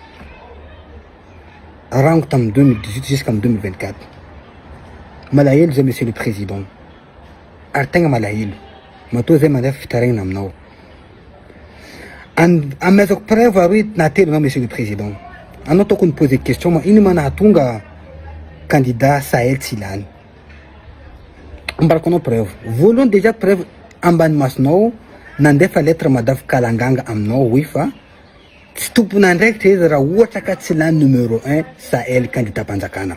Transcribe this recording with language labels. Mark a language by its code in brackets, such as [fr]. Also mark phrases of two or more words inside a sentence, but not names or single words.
[mg] Rango tam 2018 jusqu'en 2024. Malahelo zay [fr] monsieur le président. [mg] Ary tegna malahelo. Matoa zay mandefa fitaraigna aminao. Amezako preuve ary natelo [fr] monsieur le président. [mg] Anao tokony [fr] poser question [mg] ma ino manahatonga candidat Sahel tsy ilany. Ambarako anao preuve. Voalohany déjà preuve ambany masonao nandefa lettre madavy kalanganga aminao hoe fa tsy tompona ndraikitra izy raha ohatra ka tsy lany numéro 1 Sahel candidat mpanjakana.